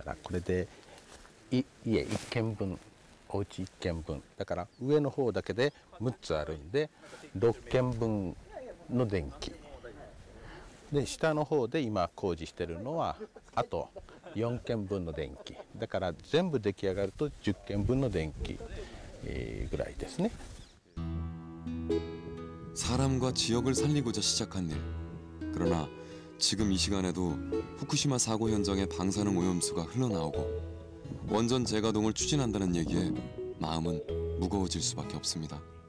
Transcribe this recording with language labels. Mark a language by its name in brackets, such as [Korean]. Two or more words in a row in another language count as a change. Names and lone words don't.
[Japanese] 、これで家1軒分、お家1軒分だから上の方だけで6つあるんで6軒分の電気で、下の方で今工事してるのはあと4軒分の電気だから全部出来上がると10軒分の電気ぐらいですね。 [Korean] 사람과 지역을 살리고자 시작한 일. 그러나 지금 이 시간에도 후쿠시마 사고 현장의 방사능 오염수가 흘러나오고 원전 재가동을 추진한다는 얘기에 마음은 무거워질 수밖에 없습니다.